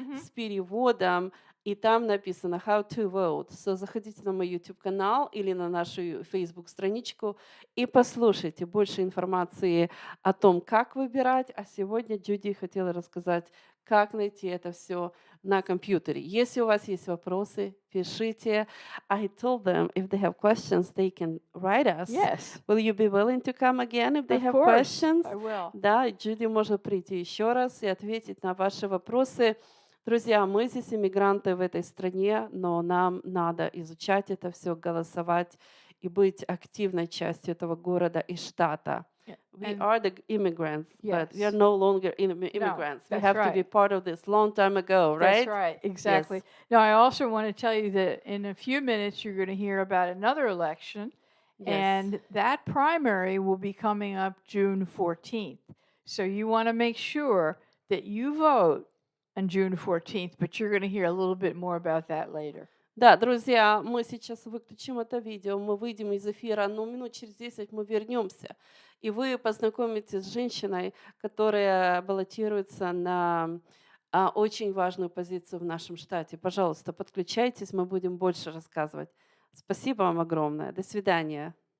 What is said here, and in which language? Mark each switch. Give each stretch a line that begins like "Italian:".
Russian: С переводом, и там написано
English: how to vote.
Russian: So заходите на мой YouTube-канал или на нашу Facebook-страничку и послушайте больше информации о том, как выбирать. А сегодня Джуди хотела рассказать, как найти это все на компьютере. Если у вас есть вопросы, пишите.
English: I told them if they have questions, they can write us. Yes. Will you be willing to come again if they Of have course, questions? I will.
Russian: Да, Джуди может прийти еще раз и ответить на ваши вопросы. Друзья, мы здесь иммигранты в этой стране, но нам надо изучать это все, голосовать и быть активной частью этого города и штата.
English: Yeah, We and- are the immigrants, but we are Yes. no longer immigrants. We that's have to be right. part of this long time ago, right? That's right, exactly. Now, I also want to tell you that in a few minutes you're going to hear about another election, Yes. and that primary will be coming up June 14th. So you want to make sure that you vote on June 14th, but you're going to hear a little bit more about that later.
Russian: Да, друзья, мы сейчас выключим это видео, мы выйдем из эфира, но минут через 10 мы вернемся, и вы познакомитесь с женщиной, которая баллотируется на очень важную позицию в нашем штате. Пожалуйста, подключайтесь, мы будем больше рассказывать. Спасибо вам огромное. До свидания.